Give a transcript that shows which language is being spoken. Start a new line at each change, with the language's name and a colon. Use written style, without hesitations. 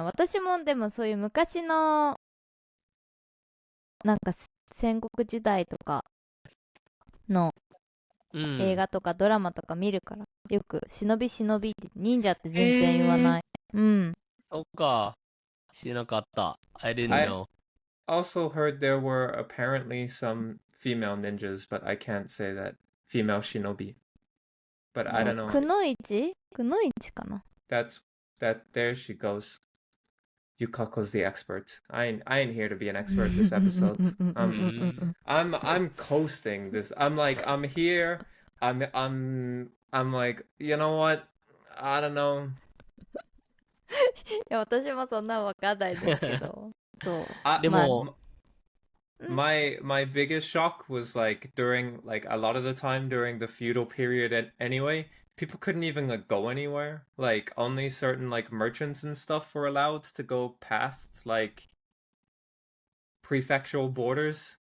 Japanese: 私もでもそういう昔のなんか戦国時代とかの映画とかドラマとか見るから、よく忍び忍びって忍者って全然言わない。うん。そっか。知らなかった。
English: I didn't I know. also heard there were apparently some female ninjas, but I can't say that female shinobi. But I
Japanese: もう
English: know.
Japanese: くのいちかな。
English: That's that. There she goes. Yukako's the expert. I ain't here to be an expert this episode. I'm coasting this. I'm here. I'm like, you know what? I don't know.
Japanese: いや私もそんなわかんないですけどそうでも、
English: my biggest shock was like during like a lot of the time during the feudal period anyway, people couldn't even like go anywhere. Like only certain like merchants and stuff were allowed to go past like prefectural borders.